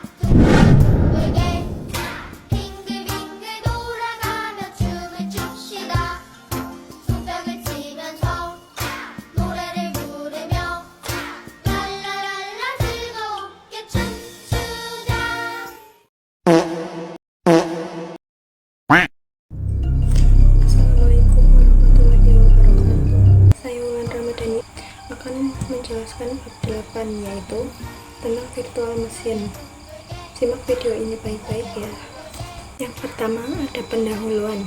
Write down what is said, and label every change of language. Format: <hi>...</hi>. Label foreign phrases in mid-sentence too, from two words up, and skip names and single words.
<ko>둥글게 빙글빙글 돌아가며 춤을 춥시다. 손뼉을 치면서 노래를 부르며 랄라랄라 즐겁게 춤추자.</ko> <ar>السلام عليكم ورحمة الله وبركاته.</ar> <id>Saya Wulan Ramadhani akan menjelaskan bab 8, yaitu tentang</id> <en>virtual machine.</en> <id>Simak video ini baik-baik ya. Yang pertama ada pendahuluan.</id>